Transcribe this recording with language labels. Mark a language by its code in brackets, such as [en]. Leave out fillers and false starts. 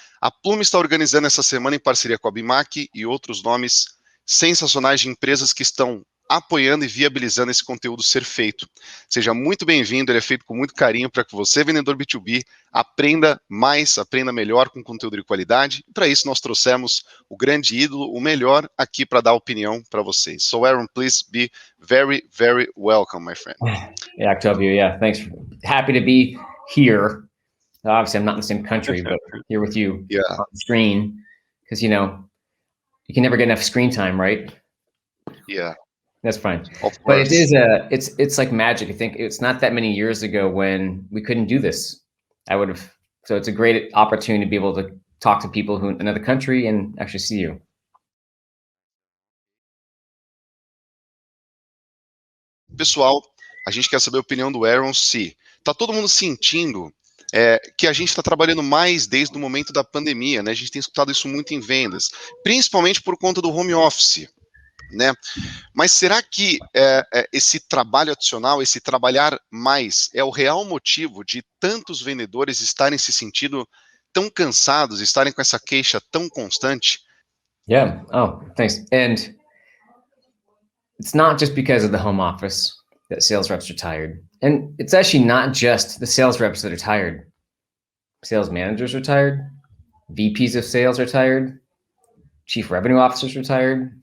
[pt] A Plume está organizando essa semana em parceria com a Bimac e outros nomes sensacionais de empresas que estão apoiando e viabilizando esse conteúdo ser feito. Seja muito bem-vindo, ele é feito com muito carinho para que você, vendedor B2B, aprenda mais, aprenda melhor com conteúdo de qualidade. E para isso nós trouxemos o grande ídolo, o melhor aqui para dar opinião para vocês. [en] So Aaron, please be very, very welcome, my friend. Yeah, Octavio, yeah, thanks. Happy to be here. Obviously, I'm not in the same country, but here with you on the screen, because, you can never get enough screen time, right? Yeah. That's fine. Of But course. it's like magic. I think it's not that many years ago when we couldn't do this. So it's a great opportunity to be able to talk to people who in another country and actually see you. [pt] Pessoal, a gente quer saber a opinião do Aaron se tá todo mundo sentindo que a gente está trabalhando mais desde o momento da pandemia, né? A gente tem escutado isso muito em vendas, principalmente por conta do home office, né? Mas será que esse trabalho adicional, esse trabalhar mais, é o real motivo de tantos vendedores estarem se sentindo tão cansados, estarem com essa queixa tão constante? [en] Yeah. Oh, thanks. And it's not just because of the home office that sales reps are tired. And it's actually not just the sales reps that are tired. Sales managers are tired. VPs of sales are tired. Chief revenue officers are tired.